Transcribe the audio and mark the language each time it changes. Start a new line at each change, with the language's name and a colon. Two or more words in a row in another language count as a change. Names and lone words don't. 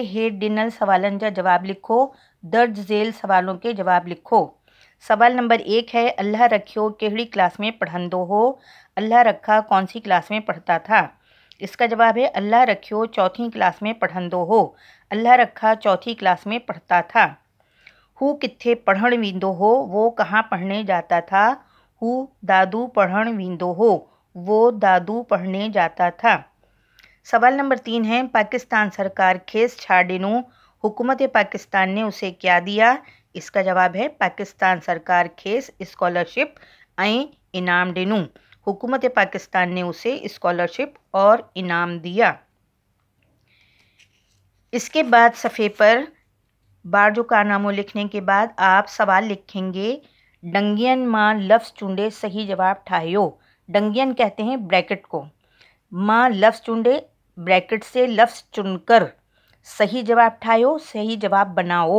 Sindhi: हेठ डिनर सवालन जा जवाब लिखो।
Urdu: درج ذیل سوالوں کے جواب لکھو. سوال نمبر 1 ہے,
Sindhi: अल्लाह रखियो केहड़ी क्लास में पढ़ंदो हो।
Urdu: اللہ رکھا کون سی کلاس میں پڑھتا تھا۔ اس کا جواب ہے
Sindhi: अल्लाह रखियो चौथी क्लास में पढ़ंदो हो।
Urdu: اللہ رکھا چوتھی کلاس میں پڑھتا تھا.
Sindhi: हू कित्थे पढ़ण वींदो हो,
Urdu: وہ کہاں پڑھنے جاتا تھا.
Sindhi: हू दादू पढ़ण वींदो हो,
Urdu: وہ دادو پڑھنے جاتا تھا. سوال نمبر 3 ہے,
Sindhi: पाकिस्तान सरकार खेस छा ॾिनो,
Urdu: حکومت پاکستان نے اسے کیا دیا. اس کا جواب ہے
Sindhi: पाकिस्तान सरकार खेस स्कॉलरशिप ऐं इनाम ॾिनो।
Urdu: حکومت پاکستان نے اسے اسکالرشپ اور انعام دیا. اس کے بعد صفحے پر
Sindhi: बार जो कारनामों
Urdu: لکھنے کے بعد آپ سوال لکھیں گے.
Sindhi: डंगियन माँ लफ्ज़ चूंडे सही जवाब ठाहियो।
Urdu: ڈنگیوں کہتے ہیں بریکٹ کو.
Sindhi: माँ लफ्ज़ चूंडे
Urdu: بریکٹ سے لفظ چن کر
Sindhi: सही जवाब ठाहियो,
Urdu: صحیح جواب بناؤ.